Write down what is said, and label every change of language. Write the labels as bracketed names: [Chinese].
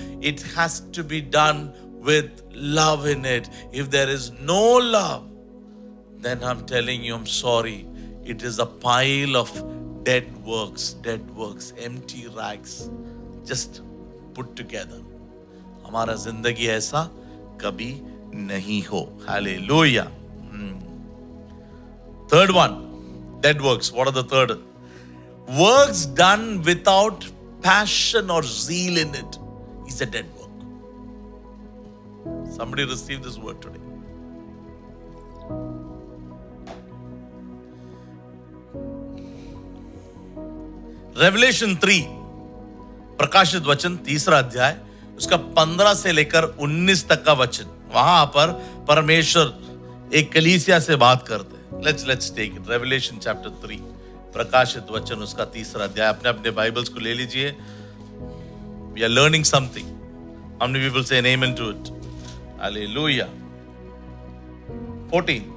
[English] It has to be done with love in it. If there is no love, then I'm telling you, I'm sorry, it is a pile of dead works, empty rags, just put together. [Hindi] हमारा जिंदगी ऐसा कभी नहीं हो. Hallelujah. [English] Third one, dead works. What are the third? Works done without passion or zeal in it is a dead work. Somebody received this word today. [Hindi] Revelation 3, प्रकाशित वचन 3 अध्याय, उसका 15 से लेकर 19 तक का वचन. वहां पर परमेश्वर एक कलीसिया से बात करते हैं. [English] Let's take it. [Hindi] Revelation chapter 3, प्रकाशित वचन उसका 3 अध्याय. अपने बाइबल्स को ले लीजिए. [English] We are learning something. How many people say an amen to it? Hallelujah. 14.